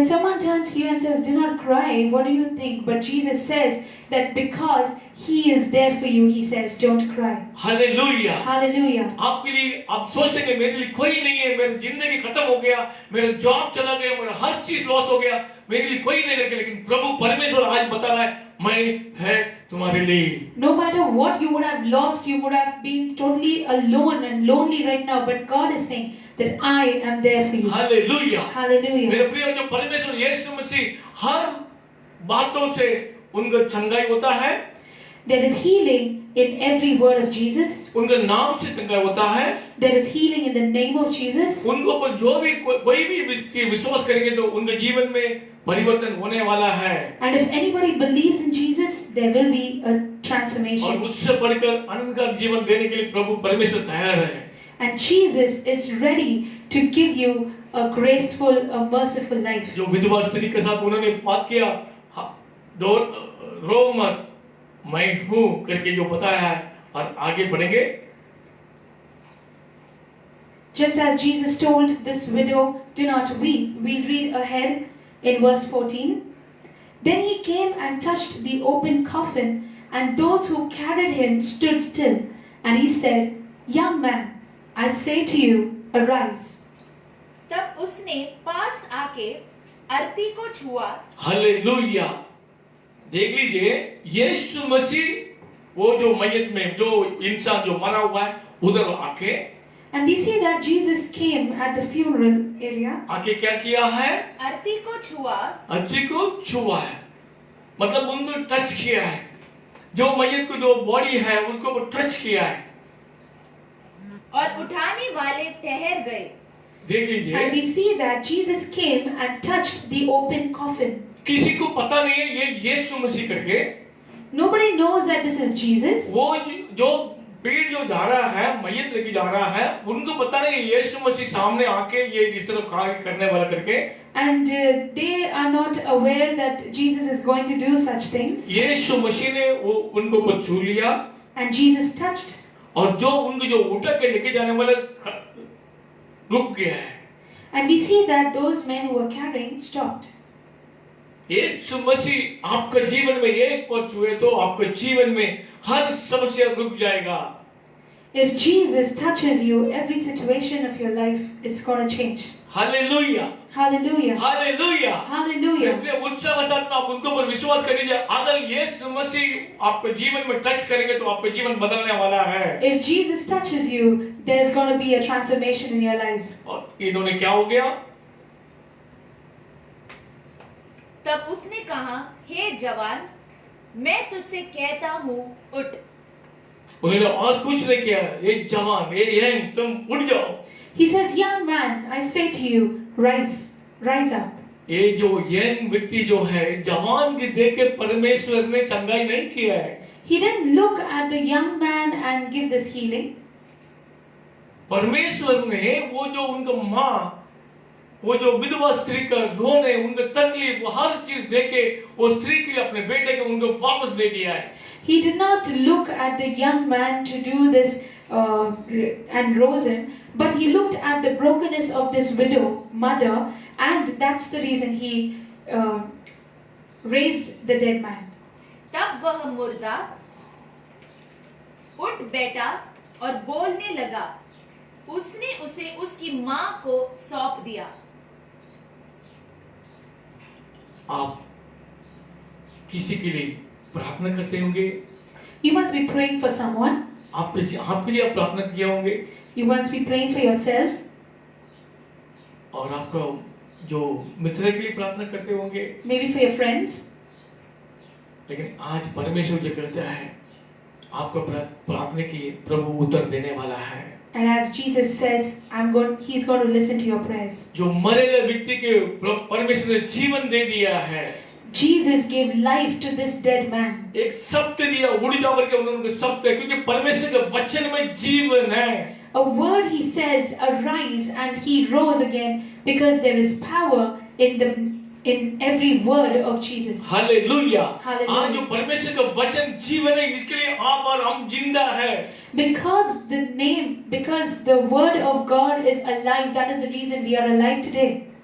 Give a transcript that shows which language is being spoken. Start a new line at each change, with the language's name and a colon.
English: When someone turns to you and says, do not cry, what do you think? But Jesus says that because he is there for you, he says, don't cry.
Hindi: Hallelujah.
English: Hallelujah.
Hindi: आपके लिए आप सोचेंगे मेरे लिए कोई नहीं है, मेरी जिंदगी खत्म हो गया, मेरा जॉब चला गया, मेरा हर चीज लॉस हो गया, मेरे लिए कोई नहीं है, लेकिन प्रभु परमेश्वर आज बता रहा है मैं है तुम्हारे लिए।
English: No matter what you would have lost, you would have been totally alone and lonely right now, but God is saying that I am there for you.
Hindi: Hallelujah.
English: Hallelujah.
Hindi: मेरे प्रिय जो परमेश्वर यीशु मसीह हर बातों से उनका चंगाई होता है,
English: There is healing in every word of Jesus.
Hindi: उनके नाम से चंगाई होता है,
English: There is healing in the name of Jesus.
Hindi: उनको पर जो भी कोई भी व्यक्ति विश्वास करेंगे तो उनके जीवन में परिवर्तन होने वाला है।
English: And if anybody believes in Jesus, there will be a
Hindi: और
English: transformation.
Hindi: उससे बढ़कर अनंत का जीवन देने के लिए प्रभु परमेश्वर तैयार है।
English: And Jesus is ready to give you a graceful, a merciful life.
Hindi: जो विधवा स्त्री के साथ उन्होंने बात किया, रो मत मैं हूँ करके जो बताया है, और आगे बढ़ेंगे।
English: Just as Jesus told this widow, do not weep. We'll read ahead in verse 14. Then he came and touched the open coffin, and those who carried him stood still. And he said, young man, I say to you, arise.
Hindi: तब उसने पास आके अर्थी को छुआ। Hallelujah. देख लीजिए यीशु मसीह वो जो मय्यत में जो इंसान जो मरा हुआ है उधर आके,
English: And we see that Jesus came at the funeral area.
Hindi: आके क्या किया है? अर्थी को छुआ। अर्थी को छुआ है, मतलब उनको टच किया है, जो मय्यत को जो बॉडी है उसको टच किया है और उठाने वाले ठहर गए। देख लीजिए।
English: And we see that Jesus came and touched the open coffin.
Hindi: किसी को पता नहीं है ये यीशु मसीह करके।
English: Nobody knows that this is Jesus.
Hindi: वो जो पेड़ जो जा रहा है, मय्यत लेके जा रहा है, उनको पता नहीं यीशु मसीह सामने आके ये इस तरह कार्य करने वाला करके।
English: And they are not aware that Jesus is going to do such things.
Hindi: यीशु मसीह ने वो उनको को छू लिया,
English: And Jesus touched.
Hindi: और जो उनको जो उठा के लेके जाने वाला रुक गया है।
English: And we see that those men who were carrying stopped.
Hindi: यीशु मसीह आपका जीवन में एक पद छुए तो आपके जीवन में हर समस्या रुक जाएगा।
English: If Jesus touches you, every situation of your life is going to change.
Hindi: Hallelujah.
English: Hallelujah.
Hindi: Hallelujah.
English: Hallelujah.
Hindi: अपने उत्साह के साथ में आप उनको पर विश्वास कर लीजिए, अगर यीशु मसीह आपके जीवन में टच करेंगे तो आपका जीवन बदलने वाला है।
English: If Jesus touches you, there's going to be a transformation in your lives.
Hindi: और इन्होंने क्या हो गया? तब उसने कहा, हे जवान, मैं तुझसे कहता हूँ उठ। उन्होंने और कुछ नहीं किया, ये जवान ये यंग तुम उठ जाओ।
English: He says, young man, I say to you, rise up.
Hindi: ये जो यंग व्यक्ति जो है जवान की देख के परमेश्वर ने चंगाई नहीं किया है।
English: He didn't look at the young man and give this healing.
Hindi: परमेश्वर ने वो जो उनका माँ, वो जो विधवा स्त्री का रोने, उनका तकलीफ, वो हर चीज देके वो स्त्री के लिए अपने बेटे को उनको वापस दे दिया है।
English: He did not look at the young man to do this and rose him, but he looked at the brokenness of this widow, mother, and that's the reason he raised the dead man.
Hindi: तब वह मुर्दा उठ बैठा और बोलने लगा। उसने उसे उसकी मां को सौंप दिया। आप किसी के लिए प्रार्थना करते होंगे,
English: You must be praying for someone.
Hindi: आपके लिए आप प्रार्थना किए होंगे,
English: You must be praying for yourselves.
Hindi: और आपका जो मित्र के लिए प्रार्थना करते होंगे।
English: Maybe for your friends.
Hindi: लेकिन आज परमेश्वर जो कहता है, आपको प्रार्थना की प्रभु उत्तर देने वाला है।
English: And as Jesus says, He's going to listen to your prayers.
Hindi: जो मरे हुए व्यक्ति के परमेश्वर ने जीवन दे दिया है।
English: Jesus gave life to this dead man.
Hindi: एक शब्द दिया, उड़ जा करके उन्होंने शब्द है, क्योंकि परमेश्वर के वचन में जीवन है।
English: A word he says, arise, and he rose again, because there is power in every word of Jesus.
Hindi: Hallelujah.
English: Hallelujah.
Hindi: आज जो परमेश्वर का वचन जीवन है, इसके लिए आप और हम जिंदा है।
English: Because the word of God is alive, that is the reason we are alive today.